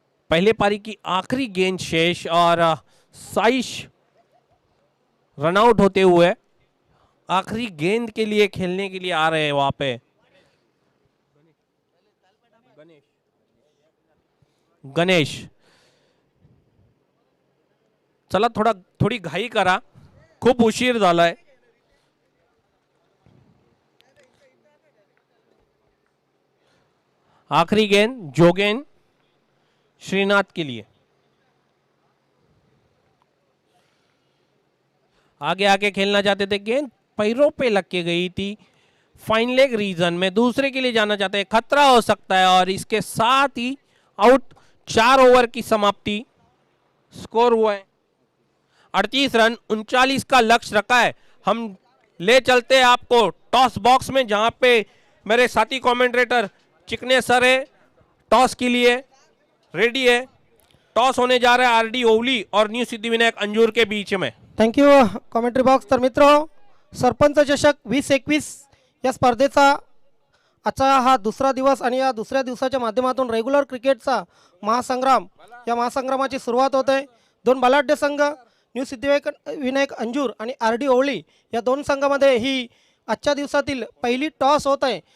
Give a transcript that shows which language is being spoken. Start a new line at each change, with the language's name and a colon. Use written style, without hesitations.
Hindi: पहले पारी की आखिरी गेंद शेष, और साइश रन आउट होते हुए आखिरी गेंद के लिए खेलने के लिए आ रहे हैं वहां पे गणेश।
Marathi: चला थोडी घाई करा, खूप उशीर झालाय।
Hindi: आखिरी गेंद जोगेन श्रीनाथ के लिए। आगे आगे खेलना चाहते थे, गेंद पैरों पे लग के गई थी, फाइन लेग रीजन में, दूसरे के लिए जाना चाहते हैं, खतरा हो सकता है, और इसके साथ ही आउट। 4 ओवर की समाप्ति, स्कोर हुआ है 38 रन। 39 का लक्ष्य रखा है। हम ले चलते हैं आपको टॉस बॉक्स में, जहां पे मेरे साथी कमेंटेटर चिकने सर है, टॉस के लिए रेडी है। टॉस होने जा रहा है आरडी ओवली और न्यू सिद्धिविनायक अंजूर के बीच में।
English: Thank you commentary box.
Marathi: तर मित्र, सरपंच चषक 2021 या स्पर्धेचा आजचा हा दुसरा दिवस, आणि या दुसऱ्या दिवसाच्या माध्यमातून रेग्युलर क्रिकेटचा महासंग्राम, या महासंग्रामाची सुरुवात होते. 2 बलाढ्य संघ न्यू सिद्धिविनायक अंजूर आणि आर डी ओवली या 2 संघामध्ये ही आजच्या दिवसातील पहिली टॉस होत आहे.